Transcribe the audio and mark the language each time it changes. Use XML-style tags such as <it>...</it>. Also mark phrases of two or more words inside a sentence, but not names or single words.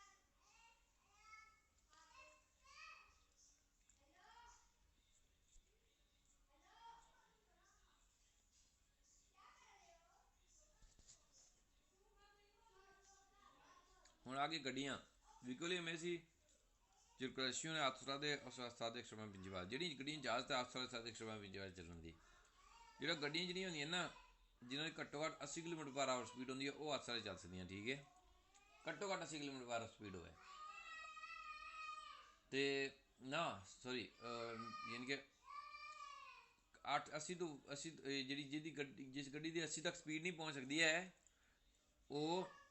<pa>ਹੁਣ ਆ ਗਈ ਗੱਡੀਆਂ ਵਹੀਕਲ ਐਮਐਸੀ</pa> <it>circolazione autostrade o strade extraprovinciali</it> <pa>ਜਿਹੜੀ ਗੱਡੀਆਂ ਇਜਾਜ਼ਤ ਹੈ</pa> <it>autostrade extraprovinciali</it> <pa>ਚੱਲਣ ਦੀ ਜਿਹੜਾ ਗੱਡੀਆਂ ਜਿਹੜੀਆਂ ਹੁੰਦੀਆਂ ਨਾ ਜਿਨ੍ਹਾਂ ਦੀ ਘੱਟੋ ਘੱਟ 80</pa> <en>kilometer per hour speed</en> <pa>ਹੁੰਦੀ ਹੈ ਉਹ autostrade ਚੱਲ ਸਕਦੀਆਂ ਠੀਕ ਹੈ ਘੱਟੋ ਘੱਟ 80</pa> <en>kilometer per hour speed</en> <pa>ਹੋਵੇ ਤੇ ਨਾ ਸੌਰੀ ਯਾਨੀ ਕਿ 80 ਤੋਂ 80 ਜਿਹੜੀ ਜਿਹਦੀ ਗੱਡੀ ਜਿਸ ਗੱਡੀ ਦੀ 80 ਤੱਕ ਸਪੀਡ ਨਹੀਂ ਪਹੁੰਚ ਸਕਦੀ ਹੈ ਉਹ</pa>